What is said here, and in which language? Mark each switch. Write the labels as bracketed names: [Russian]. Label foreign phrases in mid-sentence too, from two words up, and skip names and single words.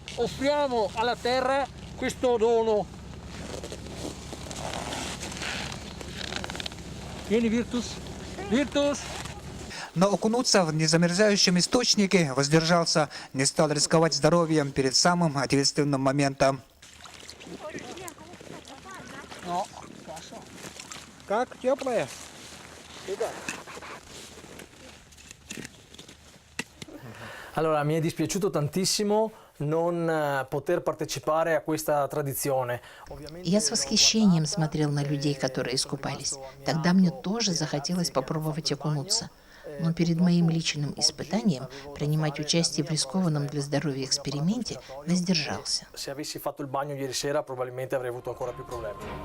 [Russian] Но окунуться в незамерзающем источнике воздержался, не стал рисковать здоровьем перед самым ответственным моментом. Как? Теплое? [Italian] Allora, mi è dispiaciuto tantissimo non poter partecipare a questa tradizione. [Russian] Я с восхищением смотрел на людей, которые искупались. Тогда мне тоже захотелось попробовать окунуться. Но перед моим личным испытанием принимать участие в рискованном для здоровья эксперименте воздержался. [Italian] Se avessi fatto il bagno ieri sera, probabilmente avrei avuto ancora più problemi.